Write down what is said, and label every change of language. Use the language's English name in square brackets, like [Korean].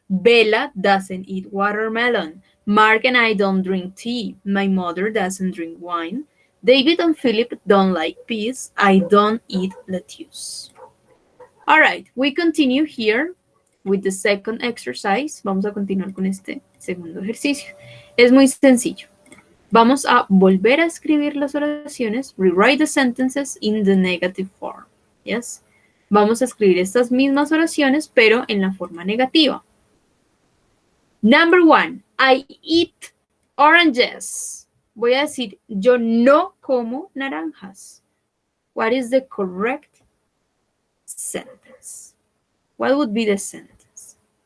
[English] Bella doesn't eat watermelon. Mark and I don't drink tea. My mother doesn't drink wine. David and Philip don't like peas. I don't eat lettuce. All right, we continue here with the second exercise. [Spanish] Vamos a continuar con este segundo ejercicio. Es muy sencillo. Vamos a volver a escribir las oraciones, [English] rewrite the sentences in the negative form. [Spanish] Yes. Vamos a escribir estas mismas oraciones, pero en la forma negativa. [English] Number 1, I eat oranges. [Spanish] Voy a decir, yo no como naranjas. [English] What is the correct sentence? What would be the sentence?